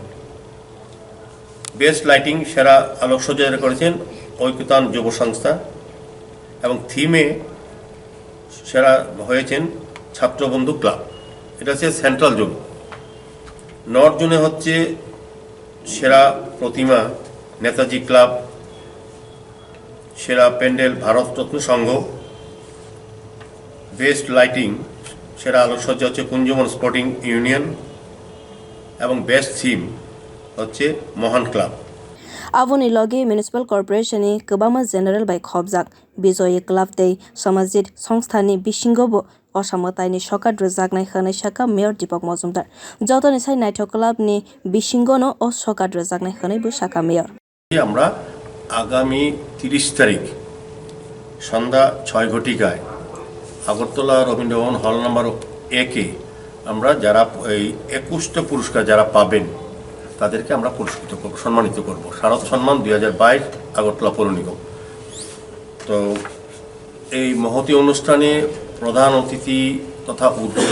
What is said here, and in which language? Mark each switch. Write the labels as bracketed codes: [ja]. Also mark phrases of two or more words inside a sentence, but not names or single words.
[en] best lighting [bn] সেরা আলোকসজ্জা যারা করেছেন ঐক্যতান যুব সংস্থা এবং থিমে সেরা হয়েছেন ছাত্রবন্ধু ক্লাব এটা হচ্ছে [en] central zone [bn] নর্থ জোনে হচ্ছে সেরা প্রতিমা নেতাজি ক্লাব সেরা প্যান্ডেল ভারতরত্ন সংঘ [en] best lighting [bn] সেরা আলোকসজ্জা হচ্ছে কুঞ্জবন স্পোর্টিং ইউনিয়ন এবং [en] best theme [bn] হচ্ছে মহান ক্লাব [trp] Avoni logi [en] municipal corporation [trp] ni kwbangma [en] general by [trp] khobjak bijoy club tei [bn] সামাজিক সংস্থা [trp] ni bisingobo osamwatai ni sokat rijaknai khanai saka mayor Dipka Majumder joto ni sai naithok club ni bisingono o sokat rijaknai khanai bo saka mayor [bn] আমরা আগামী 30 তারিখ সন্ধ্যা 6 ঘটিকায় আগরতলা রবীন্দ্রভবন [en] hall number [bn] 1 আমরা যারা এই 21টা পুরস্কার যারা পাবেন তাদেরকে আমরা পুরস্কৃত করব সম্মানিত করব শারদ সম্মান 2022 আগরতলা পৌর নিগম তো এই মহতী অনুষ্ঠানে প্রধান অতিথি তথা উদ্বোধক